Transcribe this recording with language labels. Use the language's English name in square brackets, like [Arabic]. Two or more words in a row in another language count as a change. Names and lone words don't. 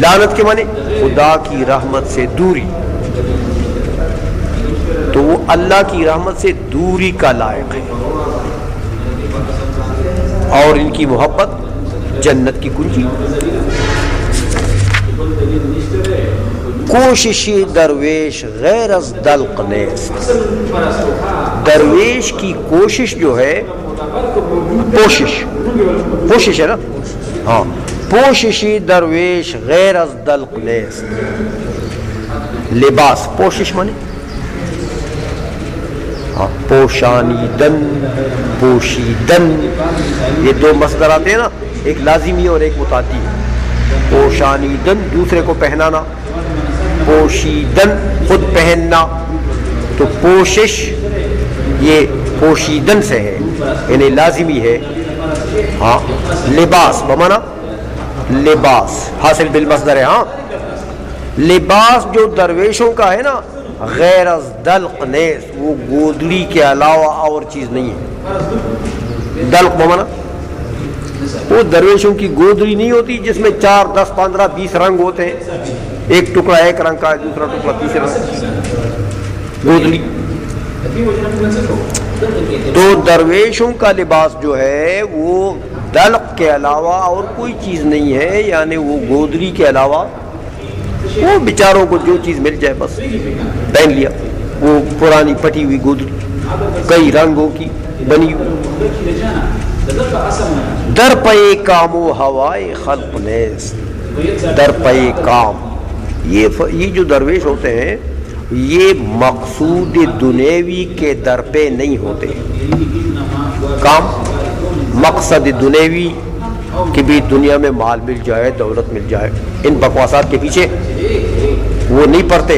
[Urdu] لعنت کے معنی خدا کی رحمت سے دوری، تو وہ اللہ کی رحمت سے دوری کا لائق ہے، اور ان کی محبت جنت کی کنجی۔ [Persian] کوشش درویش غیر از دلق نیست، [Urdu] درویش کی کوشش جو ہے، کوشش ہے نا، ہاں، [Persian] پوشش درویش غیر از دلق نیست، [Urdu] لباس پوشش مانے ہاں، [Persian] پوشانیدن، پوشیدن، [Urdu] یہ دو مصدر آتے ہیں نا، ایک لازمی اور ایک متعدی ہے۔ پوشانیدن دوسرے کو پہنانا، پوشیدن خود پہننا، تو پوشش یہ پوشیدن سے ہے، یعنی لازمی ہے، ہاں، لباس بمانا لباس حاصل بالمصدر ہے، ہاں، لباس جو درویشوں کا ہے نا [Persian] غیر از دلق نیز، [Urdu] وہ گودڑی کے علاوہ اور چیز نہیں ہے۔ دلق بمانا وہ درویشوں کی گودڑی نہیں ہوتی جس میں 4 10 15 20 رنگ ہوتے ہیں، ایک ٹکڑا ایک رنگ کا ہے، دوسرا ٹکڑا تیسرا رنگ، گودڑی۔ تو درویشوں کا لباس جو ہے وہ دلق کے علاوہ اور کوئی چیز نہیں ہے، یعنی وہ گودری کے علاوہ، وہ بیچاروں کو جو چیز مل جائے بس پہن لیا، وہ پرانی پٹی ہوئی گودری کئی رنگوں کی بنی ہوئی۔ [Persian] در پے کام و ہوائے خلق نیست، در پے کام، [Urdu] یہ جو درویش ہوتے ہیں یہ مقصود دنیوی کے در پہ نہیں ہوتے، کام مقصد دنیوی کہ بھی دنیا میں مال مل جائے، دولت مل جائے، ان بکواسات کے پیچھے وہ نہیں پڑتے۔